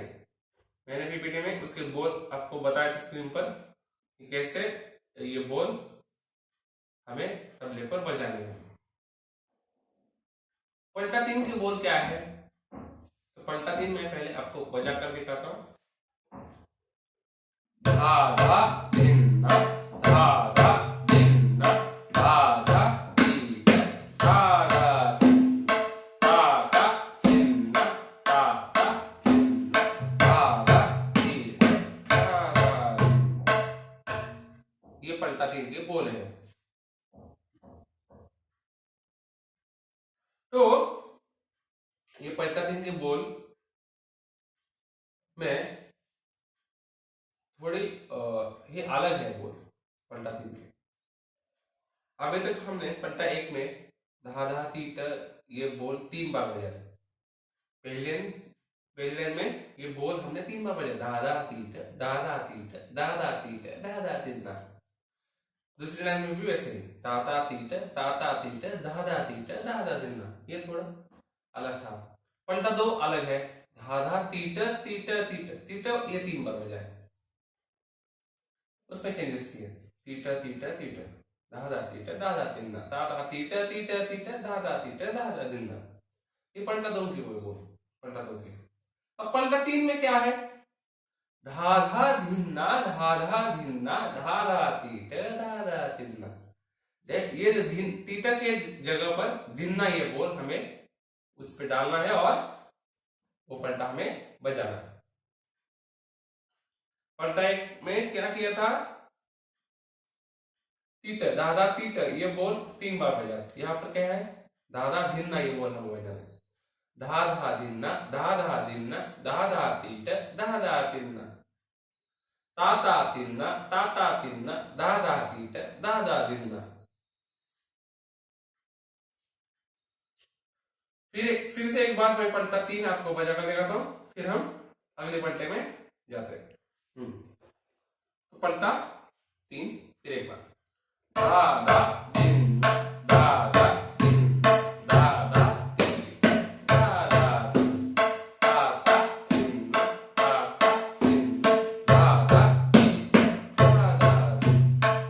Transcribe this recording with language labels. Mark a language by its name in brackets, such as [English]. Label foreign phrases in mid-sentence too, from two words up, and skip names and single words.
[Hindi] मैंने पीपीटी में उसके बोल आपको बताया था स्क्रीन पर कि कैसे ये बोल हमें तबले पर बजाने हैं। पलटा 3 के बोल क्या है? तो पलटा 3 मैं पहले आपको बजा कर दिखाता हूं। धा धा धिन्ना, धा धा धिन्ना, धा धा धी धा धा धा धा धिन्ना, धा धा धिन्ना, धा धा धी धा धा। ये पलटा 3 के बोल है। तो ये पलटा 3 के बोल में थोड़ी ये अलग है बोल पलटा 3 के। अभी तक हमने पलटा 1 में धा धा तीट ये बोल 3 बार बजाया। पहले लाइन में ये बोल हमने 3 बार बजाया, धा धा तीट, धा धा तीट, धा धा तीट, धा धा तीट। दूसरी लाइन में भी वैसे ही ताता तीट, ताता तीट, धा धा तीट, धा धा तीट। ये थोड़ा अलग था। पलटा 2 अलग है, धा धा तीट तीट तीट तीट, ये 3 बार बजाया। उसमें चेंजेस किए, तीटा तीटा तीटा, दादा तीटा दादा तिन्ना, दादा तीटा तीटा तीटा, दादा तीटा दादा दिन्ना। ये पलटा 2 की बोल, पलटा 2 की। अब पलटा 3 में क्या है? धाधा धिन्ना, धाधा धिन्ना, धाधा तीटा दादा तिन्ना। ये जो तीटा के जगह पर धिन्ना ये बोल हमें उस पे डालना है और वो पलटा हमें बजाना है। पलटा 1 में क्या किया था? तीट, दादा तीट ये बोल 3 बार बजा। यहाँ पर क्या है? दादा धिन्ना ये बोल हम बजाना है। धा धा धिन्ना, धा धा धिन्ना, धा धा तीट, धा धा तिन्ना, ताता तिन्ना, ताता तिन्ना, धा धा तीट, धा धा धिन्ना। फिर से एक बार मैं पलटा 3 आपको बजा कर दिखाता हूं, फिर हम अगले पलटे में जाते हैं। तो पलटा 3 फिर एक बार, धा धा दिन, धा धा दिन, धा धा दिन, धा धा दिन, धा धा दिन, धा धा दिन, धा धा दिन, धा धा दिन।